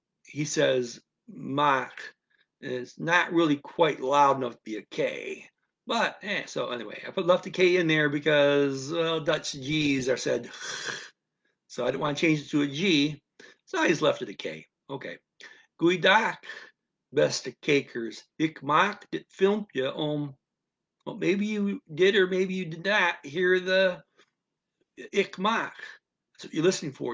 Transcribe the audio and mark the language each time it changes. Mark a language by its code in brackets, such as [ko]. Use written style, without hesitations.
[en] He says mock. It's not really quite loud enough to be a K. But so anyway, I left the K in there because Dutch G's are said. So I didn't want to change it to a G. So I just left it a K. Okay. [nl] Goeiedag, beste kijkers. Ik maak dit filmpje om. [en] Well, maybe you did or maybe you did not hear the ik maak. That's what you're listening for.